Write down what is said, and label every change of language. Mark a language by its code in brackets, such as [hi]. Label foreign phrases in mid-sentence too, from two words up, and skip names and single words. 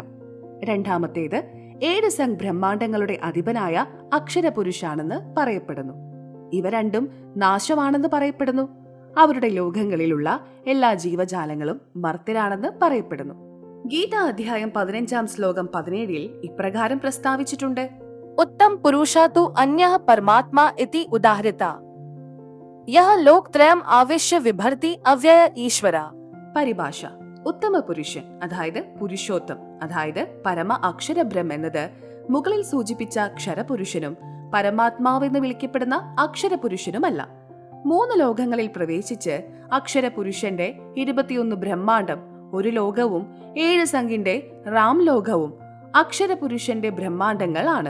[ml] രണ്ടാമത്തേത് 7 സംഘ് ബ്രഹ്മാണ്ഡങ്ങളുടെ അധിപനായ അക്ഷരപുരുഷാണെന്ന് പറയപ്പെടുന്നു. ഇവ രണ്ടും നാശമാണെന്ന് പറയപ്പെടുന്നു. അവരുടെ ലോകങ്ങളിലുള്ള എല്ലാ ജീവജാലങ്ങളും മർത്യരാണെന്ന് പറയപ്പെടുന്നു. ഗീത അധ്യായം 15-ാം ശ്ലോകം 17-ൽ ഇപ്രകാരം പ്രസ്താവിച്ചിട്ടുണ്ട്: [sa] उत्तम पुरुषा तु अन्यः परमात्मा इति उदाहृता यह लोकत्रयम् आविश्य विभर्ति अव्यय ईश्वरा. [ml] പരിഭാഷ: ഉത്തമ പുരുഷൻ, അതായത് പുരുഷോത്തം, അതായത് പരമ അക്ഷരബ്രഹ്മ എന്നത് മുകളിൽ സൂചിപ്പിച്ച ക്ഷരപുരുഷനും പരമാത്മാവെന്ന് വിളിക്കപ്പെടുന്ന അക്ഷരപുരുഷനുമല്ല. 3 ലോകങ്ങളിൽ പ്രവേശിച്ച് അക്ഷരപുരുഷന്റെ 21 ബ്രഹ്മാണ്ഡം, 1 ലോകവും 7 സംഖ്യന്റെ റാം ലോകവും അക്ഷരപുരുഷന്റെ ബ്രഹ്മാണ്ഡങ്ങൾ ആണ്.